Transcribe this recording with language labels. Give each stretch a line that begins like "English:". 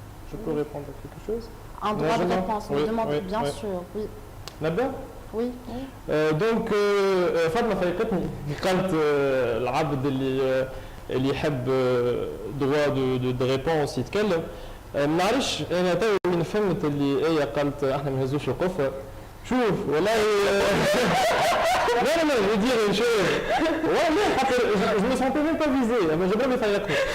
French: je peux répondre à quelque chose? Un droit de réponse, on demande bien sûr, oui.
Arabic: نبدأ؟
French: Oui.
Arabic: دونك فاطمة فايقتني قالت العبد اللي يحب دروا دو ريبونس يتكلم. ما نعرفش انا تو من فهمت اللي هي قالت احنا ما نهزوش القفه. شوف والله لا
French: je veux dire une chose.
Arabic: والله خاطر
French: je me sentais même pas visé
Arabic: اما جبران يفيقني.